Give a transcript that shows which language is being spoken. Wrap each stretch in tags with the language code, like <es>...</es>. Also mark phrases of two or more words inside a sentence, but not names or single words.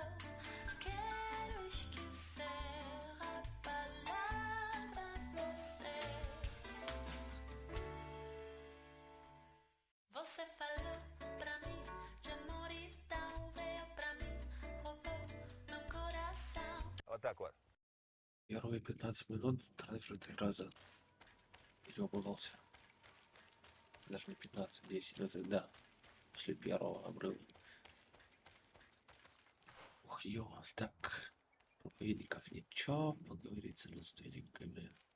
<pt>Quero esquecer a palavra você. Você falou pra mim de amor e tal, veio pra mim, roubou meu coração.</pt> <ru>Вот так вот. Первые 15 минут уже 3 раза ёбывался. Даже не 15, 10, ну тогда, после первого обрыва. Ух, ё, так, проповедников ничего, поговорить с родственниками.</ru>